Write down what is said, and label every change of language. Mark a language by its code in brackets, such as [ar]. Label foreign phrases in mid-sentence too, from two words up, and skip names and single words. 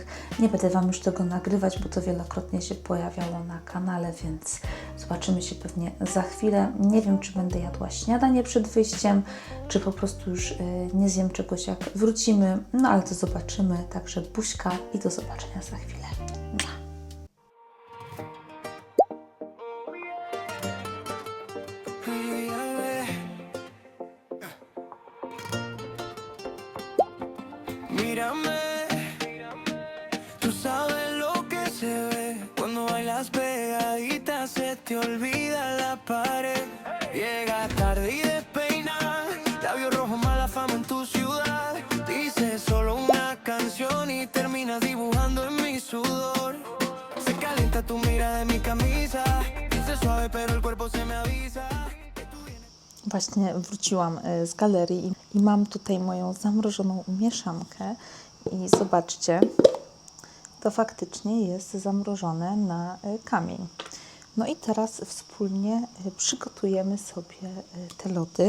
[pl] Nie będę Wam już tego nagrywać, bo to wielokrotnie się pojawiało na kanale, więc zobaczymy się pewnie za chwilę. Nie wiem, czy będę jadła śniadanie przed wyjściem, czy po prostu już nie zjem czegoś, jak wrócimy, no ale to zobaczymy. Także buźka i do zobaczenia za chwilę. [es] Mírame, tú sabes lo que se ve cuando bailas pegadita, se te olvida la pared. Llega tarde y despeinada, labios rojos, mala fama en tu ciudad. Dices solo una canción y terminas dibujando en mi sudor. Se calienta tu mirada en mi camisa, dice suave pero el cuerpo se me avisa. Que tú [pl] Właśnie wróciłam z galerii i mam tutaj moją zamrożoną mieszankę i zobaczcie, to faktycznie jest zamrożone na kamień. No i teraz wspólnie przygotujemy sobie te lody.